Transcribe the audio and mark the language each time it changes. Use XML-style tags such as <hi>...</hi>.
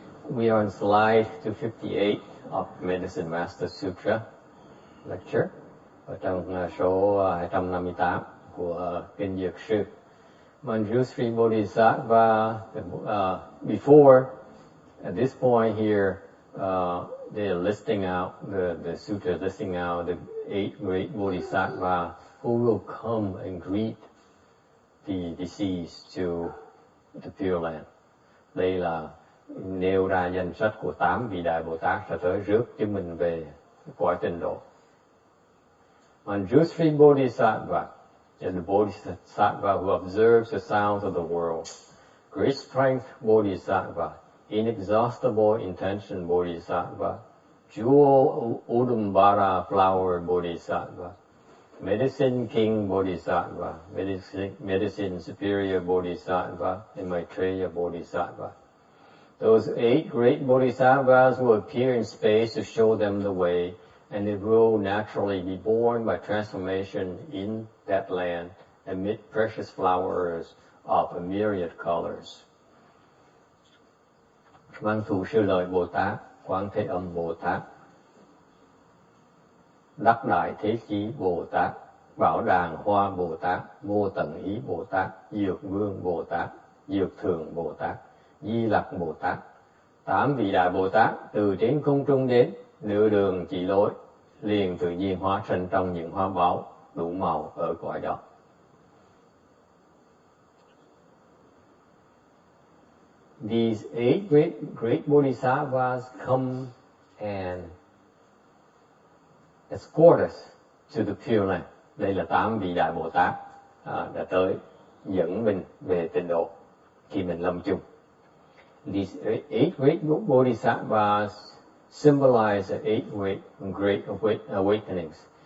<en>We are on slide 258 of Medicine Master Sutra lecture,</en> <vi>ở trong số 258 của Kinh Dược Sư.</vi> <en>Manjusri Bodhisattva, before, at this point here, they're listing out, the sutra listing out the 8 great Bodhisattvas who will come and greet the deceased to the Pure Land.</en> <vi>Đây là nêu ra danh sách của 8 vị đại Bồ Tát sẽ tới rước chúng mình về cõi Tịnh độ.</vi> <en>Manjusri Bodhisattva is the Bodhisattva who observes the sounds of the world. Great strength Bodhisattva, inexhaustible intention Bodhisattva, jewel Udumbara flower Bodhisattva, medicine king Bodhisattva, medicine superior Bodhisattva, and Maitreya Bodhisattva. Those 8 great Bodhisattvas will appear in space to show them the way, and they will naturally be born by transformation in that land amid precious flowers of a myriad colors.</en> <vi>Văn thù sư lợi Bồ Tát, Quán Thế Âm Bồ Tát, Đắc Đại Thế Chí Bồ Tát, Bảo Đàn Hoa Bồ Tát, Vô Tận Ý Bồ Tát, Dược Vương Bồ Tát, Dược Thường Bồ Tát, Di Lặc Bồ Tát, 8 vị Đại Bồ Tát từ trên không trung đến, nửa đường chỉ lối, liền tự nhiên hóa sinh trong những hoa báo đủ màu ở cõi đó.</vi> <en>These 8 great Bodhisattvas come and escort us to the Pure Land.</en> <vi>Đây là 8 vị Đại Bồ Tát đã tới dẫn mình về tịnh độ khi mình lâm chung.</vi> <en>These 8 great Bodhisattvas symbolize the 8 great awakenings.</en>